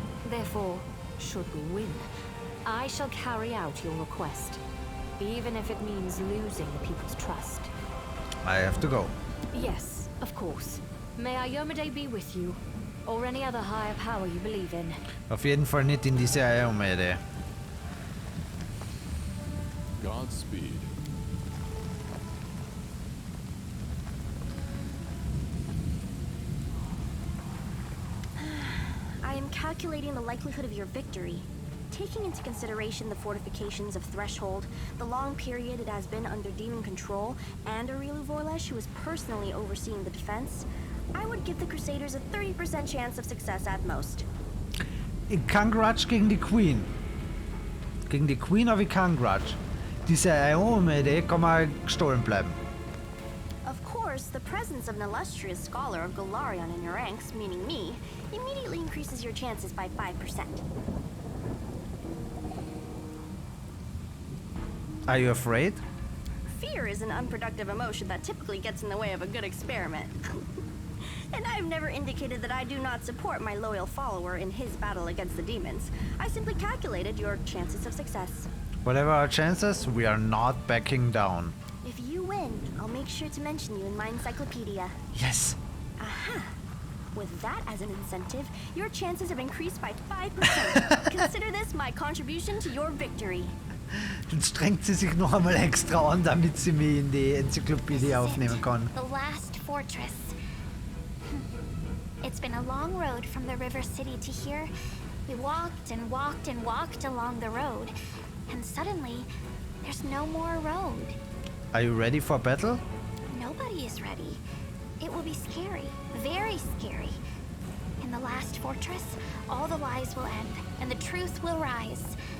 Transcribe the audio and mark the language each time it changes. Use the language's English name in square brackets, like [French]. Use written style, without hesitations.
[English] Therefore, should we win, I shall carry out your request, even if it means losing the people's trust. I have to go. Yes, of course. May Iomade be with you, or any other higher power you believe in. [German] Auf jeden Fall nicht in diese Iomade. [English] Godspeed. I am calculating the likelihood of your victory. Taking into consideration the fortifications of Threshold, the long period it has been under demon control, and Aurilu Vorlesh, who is personally overseeing the defense, I would give the Crusaders a 30% chance of success at most. [German] Ich kann grudge gegen die Queen. Gegen die Queen habe ich keinen grudge. Diese Iomade kann mal gestohlen bleiben. [English] Of course, the presence of an illustrious scholar of Golarion in your ranks, meaning me, immediately increases your chances by 5%. Are you afraid? Fear is an unproductive emotion that typically gets in the way of a good experiment. And I've never indicated that I do not support my loyal follower in his battle against the demons. I simply calculated your chances of success. Whatever our chances, we are not backing down. If you win, I'll make sure to mention you in my encyclopedia. Yes. Aha! With that as an incentive, your chances have increased by 5%. Consider this my contribution to your victory. [German] Dann strengt sie sich noch einmal extra an, damit sie mich in die Enzyklopädie aufnehmen kann. [English] The last fortress. It's been a long road from the river city to here. We walked and walked and walked along the road, and suddenly, there's no more road. Are you ready for battle? Nobody is ready. It will be scary, very scary. In the last fortress, all the lies will end, and the truth will rise.